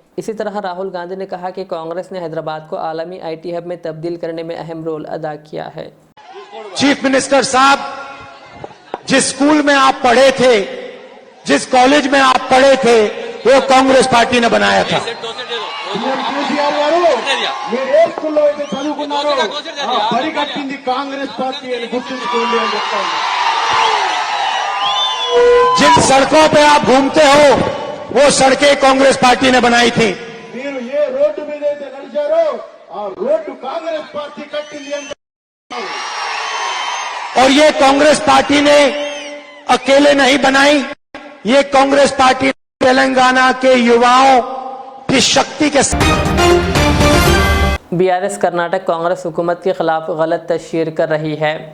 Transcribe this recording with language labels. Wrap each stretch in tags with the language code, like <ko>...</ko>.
<hi>इसी तरह राहुल गांधी ने कहा कि कांग्रेस ने हैदराबाद को आलमी IT हब में तब्दील करने में अहम रोल अदा किया है। चीफ मिनिस्टर साहब, जिस स्कूल में आप पढ़े थे, जिस कॉलेज में आप पढ़े थे, वो कांग्रेस पार्टी ने बनाया था।</hi> <te>కేసీఆర్ గారు మీరు ఏ స్కూల్లో అయితే చదువుకున్నారో ఆ బడి కట్టింది కాంగ్రెస్ పార్టీ అని గుర్తుంచుకోండి అని చెప్తాను।</te> <hi>जिन सड़कों पे आप घूमते हो वो सड़कें कांग्रेस पार्टी ने बनाई थी।</hi> <te>మీరు ఏ రోడ్డు మీద అయితే నడిచారో ఆ రోడ్డు కాంగ్రెస్ పార్టీ కట్టింది అని చెప్తాను।</te> <hi>और ये कांग्रेस पार्टी ने अकेले नहीं बनाई, ये कांग्रेस पार्टी तेलंगाना के युवाओं की शक्ति के BRS कर्नाटक कांग्रेस हुकूमत के खिलाफ गलत तशहीर कर रही है।</hi>